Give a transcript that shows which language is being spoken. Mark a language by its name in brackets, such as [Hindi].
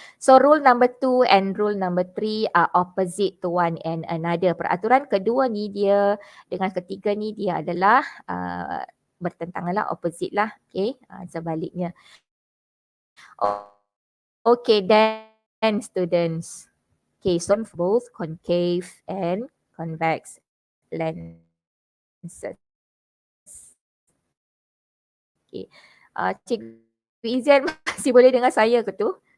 [English] So rule number 2 and rule number 3 are opposite to one and another. [Malay] Peraturan kedua ni dia dengan ketiga ni dia adalah bertentangan lah, opposite lah. Okay, sebaliknya. [English] Okay, then students. Okay, so both concave and convex lenses. [Malay] Okay, Cikgu Izyan masih boleh dengar saya ke tu?